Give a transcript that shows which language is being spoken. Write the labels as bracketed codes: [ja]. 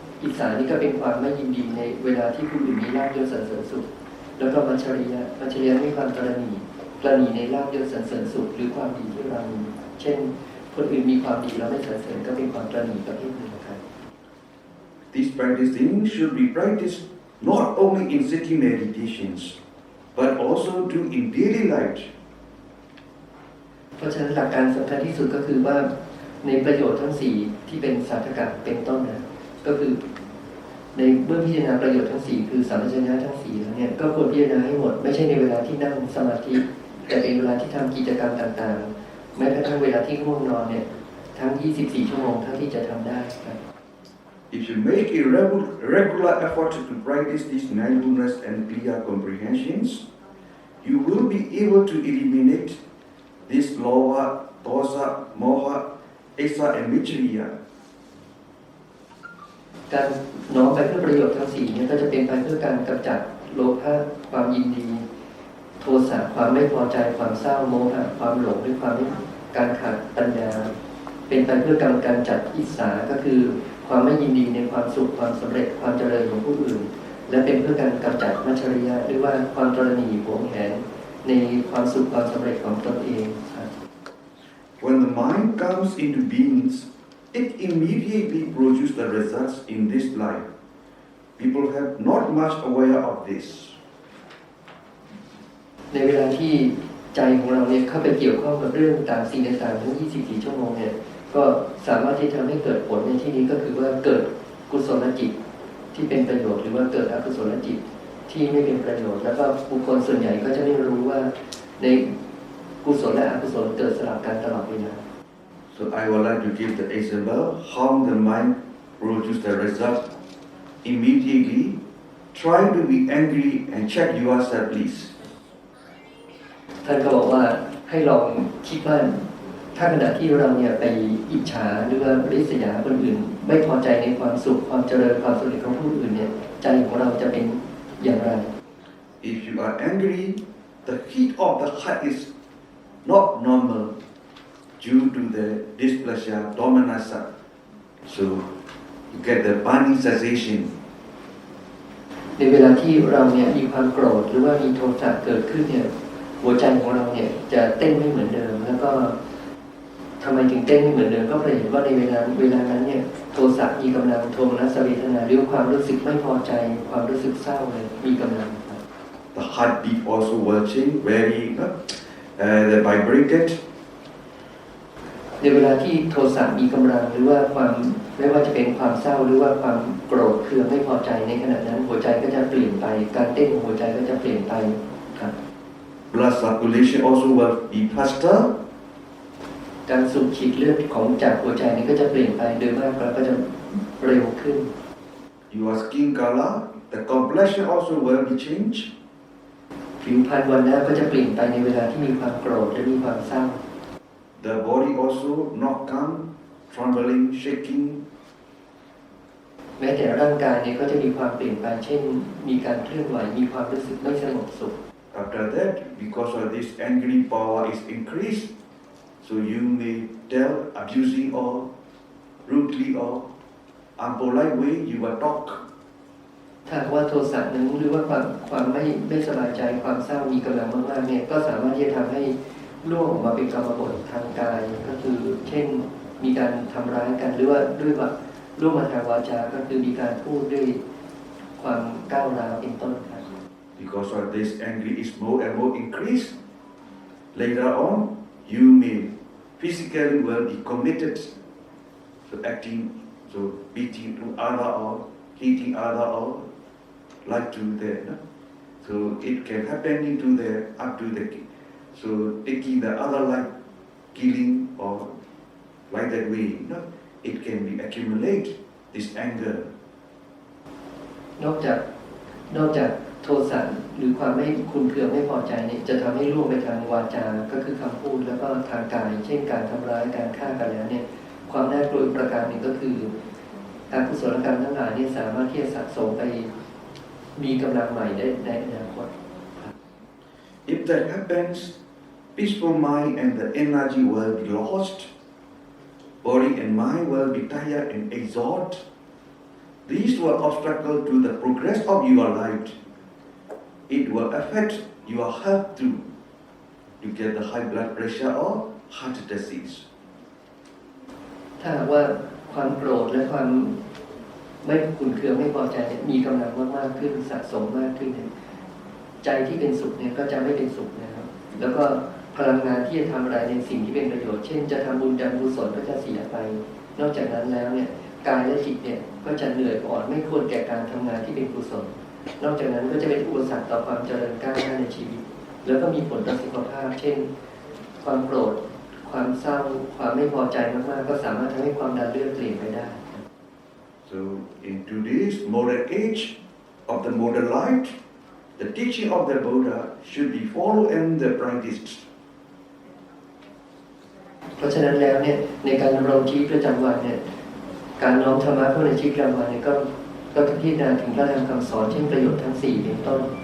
[th] จฉานี่ก็เป็นความไม่ยินดีในเวลาที่ผู้อื่นมีลาภยศสรรเสริญสุขแล้วก็มัจฉริยะมีความตระหนี่ในลาภยศสรรเสริญสุขหรือความดีที่เรามีเช่นคนอื่นมีความดีแล้วไม่สรรเสริญก็เป็นความตระหนี่ประเภทหนึ่งครับ [en] This practicing should be practiced not only in sitting meditations, but also do in daily life. [th] เพราะฉะนั้นหลักการสำคัญที่สุดก็คือว่าในประโยชน์ทั้ง4ที่เป็นสาธกะเป็นต้นนะก็คือในเมื่อพิจารณาประโยชน์ทั้ง4คือสัมปชัญญะทั้ง4แล้วเนี่ยก็ควรพิจารณาให้หมดไม่ใช่ในเวลาที่นั่งสมาธิแต่เป็นเวลาที่ทำกิจกรรมต่างๆแม้กระทั่งเวลาที่ง่วงนอนเนี่ยทั้ง24ชั่วโมงเท่าที่จะทำได้ครับ [en] If you make a regular effort to practice these mindfulness and clear comprehensions, you will be able to eliminate this lova, dosa, moha, esa, and michriya. [th] การน้อมไปเพื่อประโยชน์ทั้ง4เนี่ยก็จะเป็นไปเพื่อการกำจัดโลภะความยินดีโทสะความไม่พอใจความเศร้าโมหะความหลงด้วยความการขาดปัญญาเป็นไปเพื่อการจัดอิสาก็คือความไม่ยินดีในความสุขความสำเร็จความเจริญของผู้อื่นและเป็นเพื่อการกำจัดมัจฉริยะหรือว่าความตระหนี่หวงแหนในความสุขความสำเร็จของตนเองครับ [en] When the mind comes into beings, it immediately produces the results in this life. People have not much aware of this. [th] ในเวลาที่ใจของเราเนี่ยเข้าไปเกี่ยวข้องกับเรื่องต่างสิ่งต่างๆทั้ง24ชั่วโมงเนี่ยก็สามารถที่ทำให้เกิดผลในที่นี้ก็คือว่าเกิดกุศลจิตที่เป็นประโยชน์หรือว่าเกิดอกุศลจิตที่ไม่เป็นประโยชน์แล้วก็บุคคลส่วนใหญ่ก็จะไม่รู้ว่าในกุศลและอกุศลเกิดสลับกันตลอดเวลา [en] So I would like to give the example how the mind produces the result immediately. Try to be angry and check yourself, please. [th] ท่านก็บอกว่าให้ลองคิดว่าถ้าขณะที่เราเนี่ยไปอิจฉาหรือว่าริษยาคนอื่นไม่พอใจในความสุขความเจริญความสำเร็จของผู้อื่นเนี่ยใจของเราจะเป็นอย่างไร [en] If you are angry, the heat of the heart is not normal due to the displeasure, dominance. So you get the burning sensation. [th] ในเวลาที่เราเนี่ยมีความโกรธหรือว่ามีโทสะเกิดขึ้นเนี่ยหัวใจของเราเนี่ยจะเต้นไม่เหมือนเดิมแล้วก็ทำไมถึงเต้นไม่เหมือนเดิมก็เพราะเห็นว่าในเวลานั้นเนี่ยโทสะมีกำลังโทมนัสเวทนาหรือความรู้สึกไม่พอใจความรู้สึกเศร้าเลยมีกำลัง [en] The heartbeat also will change, very vibrated. [th] ในเวลาที่โทสะมีกำลังหรือว่าความไม่ว่าจะเป็นความเศร้าหรือว่าความโกรธเคืองไม่พอใจในขณะนั้นหัวใจก็จะเปลี่ยนไปการเต้นของหัวใจก็จะเปลี่ยนไปครับ [en] Blood circulation also will be faster. [th] การสูบฉีดเลือดของจากหัวใจนี้ก็จะเปลี่ยนไปโดยมากแล้วก็จะเร็วขึ้น [en] Your skin color, the complexion also will be changed. [th] ผิวพรรณวันหน้าก็จะเปลี่ยนไปในเวลาที่มีความโกรธและมีความเศร้า [en] The body also not calm, trembling, shaking. [th] แม้แต่ร่างกายเนี่ยก็จะมีความเปลี่ยนไปเช่นมีการเคลื่อนไหวมีความรู้สึกไม่สงบสุข [en] After that, because of this angry power is increased, so you may tell abusing or rudely or unpolite way you will talk. [th] ถ้าว่าโทสะนั้นหรือว่าความไม่สบายใจความเศร้ามีกำลังมากๆเนี่ยก็สามารถที่จะทำให้ล่วงออกมาเป็นกรรมบททางกายก็คือเช่นมีการทำร้ายกันหรือว่าด้วยว่าล่วงมาทางวาจาก็คือมีการพูดด้วยความก้าวร้าวเป็นต้นครับ [en] Because of this anger is more and more increased, later on you may physically will be committed to acting, so beating to other or hitting other or like to the, no? So it can happen into the up to the, so taking the other life, killing or like that way, it can be accumulate this anger. [th] นอกจากโทสะหรือความไม่คุ้นเครือไม่พอใจเนี่ยจะทำให้ล่วงไปทางวาจาก็คือคำพูดแล้วก็ทางกายเช่นการทำร้ายการฆ่ากันแล้วเนี่ยความน่ากลัวประการหนึ่งก็คืออกุศลกรรมทั้งหลายนี่สามารถที่จะสะสมไปมีกำลังใหม่ได้ในอนาคต [en] If that happens, peaceful mind and the energy will be lost, body and mind will be tired and exhausted. These will obstacle to the progress of your life. It will affect your health too. You get the high blood pressure or heart disease. [th] ถ้าว่าความโกรธและความไม่ขุ่นเคืองไม่พอใจเนี่ยมีกำลังมากขึ้นสะสมมากขึ้นใจที่เป็นสุขเนี่ยก็จะไม่เป็นสุขนะครับแล้วก็พลังงานที่จะทำอะไรในสิ่งที่เป็นประโยชน์เช่นจะทำบุญทำกุศลก็จะเสียไป นอกจากนั้นแล้วเนี่ยกายและจิตเนี่ยก็จะเหนื่อยอ่อนไม่ควรแก่การทำงานที่เป็นกุศลนอกจากนั้นก็จะเป็นอุปสรรคต่อความเจริญก้าวหน้าในชีวิตแล้วก็มีผลต่อสุขภาพเช่นความโกรธความเศร้าความไม่พอใจมากๆก็สามารถทำให้ความดันเลือดเปลี่ยนไปได้ [en] So in today's modern age of the modern life, the teaching of the Buddha should be followed and practiced. [th] เพราะฉะนั้นแล้วเนี่ยในการดำรงชีวิตประจำวันเนี่ยการน้อมธรรมะเข้าในชีวิตประจำวันเนี่ยก็พิจารณาถึงพระธรรมคำสอนเช่นประโยชน์ทั้ง4เป็นต้น